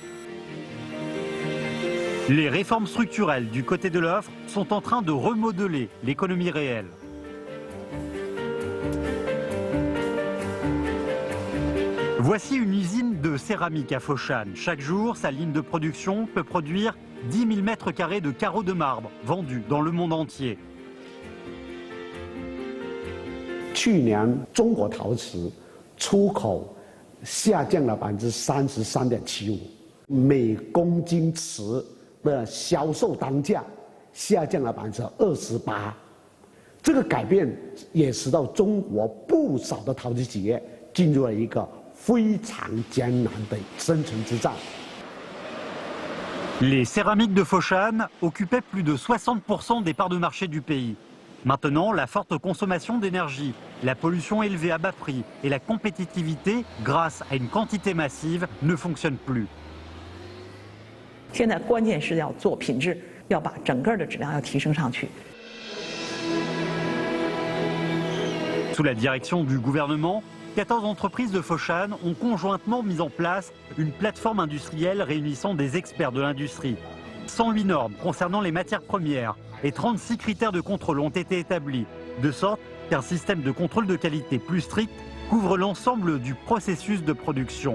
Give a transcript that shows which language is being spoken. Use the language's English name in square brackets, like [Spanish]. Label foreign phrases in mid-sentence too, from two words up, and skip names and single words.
[French] Les réformes structurelles du côté de l'offre sont en train de remodeler l'économie réelle. Voici une usine de céramique à Foshan. Chaque jour, sa ligne de production peut produire 10 000 mètres carrés de carreaux de marbre vendus dans le monde entier. [Chinese] 去年中国陶瓷出口下降了33.75%，每公斤瓷的销售单价下降了28%。这个改变也使到中国不少的陶瓷企业进入了一个非常艰难的生存之战。 [French] Les céramiques de Foshan occupaient plus de 60% des parts de marché du pays. Maintenant, la forte consommation d'énergie, la pollution élevée à bas prix et la compétitivité, grâce à une quantité massive, ne fonctionnent plus. [Chinese] 现在关键是要做品质，要把整个的质量要提升上去。 [French] Sous la direction du gouvernement, 14 entreprises de Foshan ont conjointement mis en place une plateforme industrielle réunissant des experts de l'industrie. 108 normes concernant les matières premières et 36 critères de contrôle ont été établis, de sorte qu'un système de contrôle de qualité plus strict couvre l'ensemble du processus de production.